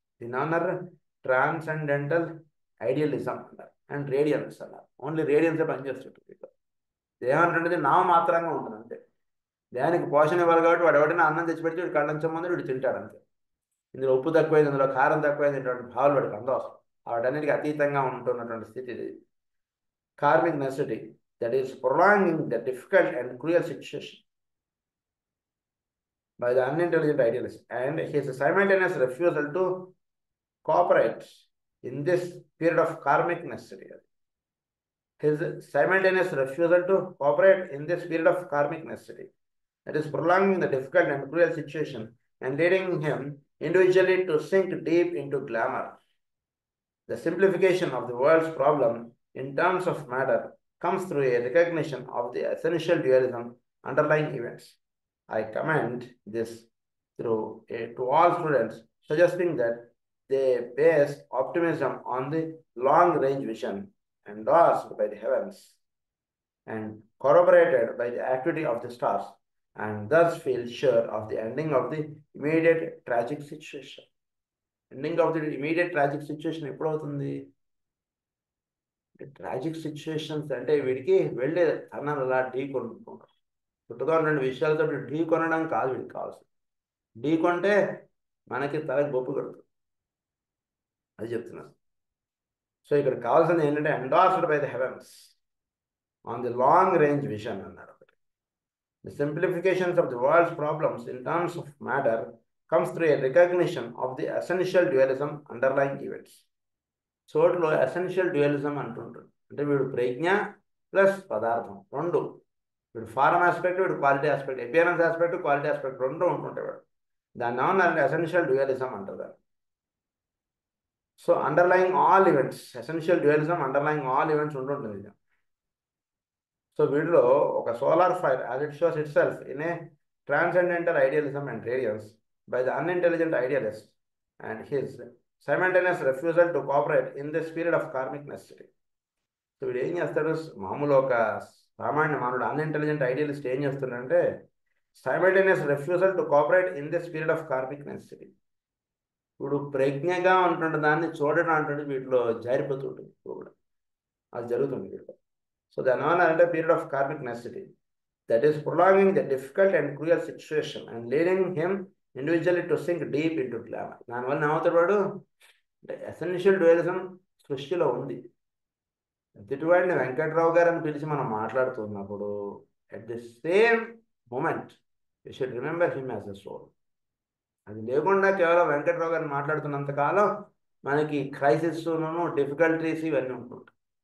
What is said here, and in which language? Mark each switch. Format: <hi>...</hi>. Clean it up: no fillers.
<te>దీని అన్నారు transcendental idealism అన్నారు అండ్ రేడియన్స్ అన్నారు. ఓన్లీ రేడియన్సే పనిచేస్తుంటుంది. దేహం నామమాత్రంగా ఉంటుంది అంతే. దేహానికి పోషణ ఇవ్వాలి కాబట్టి వాడు ఎవడైనా అన్నం తెచ్చిపెడితే వీడు కళ్ళంచం ముందు వీడు తింటాడు అంతే. ఇందులో ఉప్పు తక్కువైంది, ఇందులో కారం తక్కువైంది భావాలు వాడికి అందవసరం. వాటన్నిటికీ అతీతంగా ఉంటున్నటువంటి స్థితి ఇది.</te> <en>Karmic necessity that is prolonging the difficult and cruel situation by the unintelligent idealist and his simultaneous refusal to cooperate in this period of karmic necessity. His simultaneous refusal to cooperate in this period of karmic necessity that is prolonging the difficult and cruel situation and leading him individually to sink deep into glamour. The simplification of the world's problem in terms of matter comes through a recognition of the essential dualism underlying events. I commend this to all students, suggesting that they base optimism on the long-range vision endorsed by the heavens and corroborated by the activity of the stars, and thus feel sure of the ending of the immediate tragic situation. Ending of the immediate tragic situation</en> <te>ఎప్పుడు అవుతుంది? Tragic situations అంటే వీడికి వెళ్ళే అన్నాను అలా ఢీ కొనుక్కుంటాం. చుట్టుగా ఉన్న విషయాలతో ఢీ కొనడం కాదు వీడికి కావాల్సింది. ఢీ కొంటే మనకి తలకి బొప్పు కడుతుంది, అది చెప్తున్నాను. సో ఇక్కడ కావాల్సింది ఏంటంటే</te> <en>endorsed by the heavens on the long range vision</en> <te>అన్నాడు.</te> <en>The simplifications of the world's problems in terms of matter comes through a recognition of the essential dualism underlying events.</en> <te>చోటులో essential dualism అంటుంటాడు. అంటే వీడు ప్రజ్ఞ plus పదార్థం రెండు, వీడు form aspect, వీడు quality aspect, appearance aspect, quality aspect రెండు ఉంటుంటాయి వాడు. దాన్ని ఏమన్నారంటే</te> <en>essential dualism</en> <te>అంటారు.</te> <en>so underlying all events, essential dualism underlying all events</en> <te>ఉంటుంటుంది. So వీటిలో ఒక</te> <en>Solar fire as it shows itself in a transcendental idealism and radiance by the unintelligent idealist and his simultaneous refusal to cooperate in this period of karmic necessity.</en> <te>So వీడు ఏం చేస్తాడు, మామూలు ఒక సామాన్య మానవుడు</te> <en>unintelligent idealist</en> <te>ఏం చేస్తున్నాడంటే</te> <en>Simultaneous refusal to cooperate in this period of karmic necessity.</en> <te>ఇప్పుడు ప్రజ్ఞగా ఉంటుండే దాన్ని చూడడం అంటుంటే వీటిలో జారిపోతుంటుంది కూడా, అది జరుగుతుంది వీటిలో.</te> <en>So the non-another period of karmic necessity that is prolonging the difficult and cruel situation and leading him individually to sink deep into glamour.</en> <te>దానివల్ల ఏమవుతాడు వాడు అంటే ఎసెన్షియల్ డ్యూయలిజం సృష్టిలో ఉంది. ఎదుటివాడిని వెంకట్రావు గారు అని పిలిచి మనం మాట్లాడుతున్నప్పుడు</te> <en>At the same moment you should remember him as a soul.</en> <te>అది లేకుండా కేవలం వెంకట్రావు గారిని మాట్లాడుతున్నంత కాలం మనకి క్రైసిస్ను డిఫికల్టీస్ ఇవన్నీ ఉంటుంటాయి.</te>